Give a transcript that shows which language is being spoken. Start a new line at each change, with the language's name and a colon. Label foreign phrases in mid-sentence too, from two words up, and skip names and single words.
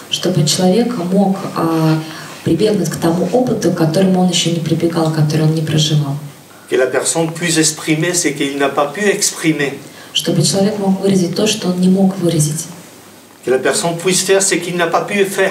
Russian: чтобы человек мог прибегнуть к тому опыту, к которому он еще не прибегал, который он не проживал.
French: Que la personne puisse exprimer ce qu'il n'a pas pu exprimer.
Russian: Чтобы человек мог выразить то, что он не мог выразить.
French: Que la personne puisse faire ce qu'il n'a pas pu faire.